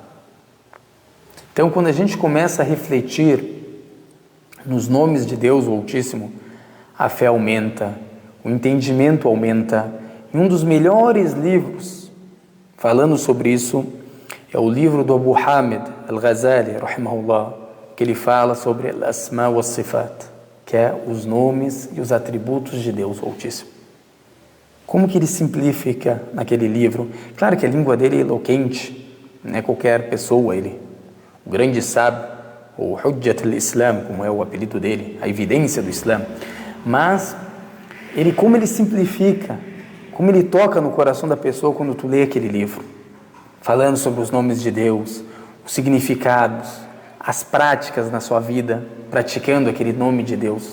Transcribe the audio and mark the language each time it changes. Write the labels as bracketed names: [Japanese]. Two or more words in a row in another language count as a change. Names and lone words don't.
[Portuguese] Então, quando a gente começa a refletir nos nomes de Deus, o Altíssimo, a fé aumenta, o entendimento aumenta. E um dos melhores livros falando sobre isso é o livro do Abu Hamid al-Ghazali, rahimahullah, que ele fala sobre [Arabic] الأسماء والصفات, [Portuguese] que é os nomes e os atributos de Deus, o Altíssimo. Como que ele simplifica naquele livro? Claro que a língua dele é eloquente, não é qualquer pessoa, ele, o grande sábio, o Hujjat al-Islam, como é o apelido dele, a evidência do Islã. Mas como ele simplifica, como ele toca no coração da pessoa quando tu lê aquele livro, falando sobre os nomes de Deus, os significados, as práticas na sua vida, praticando aquele nome de Deus.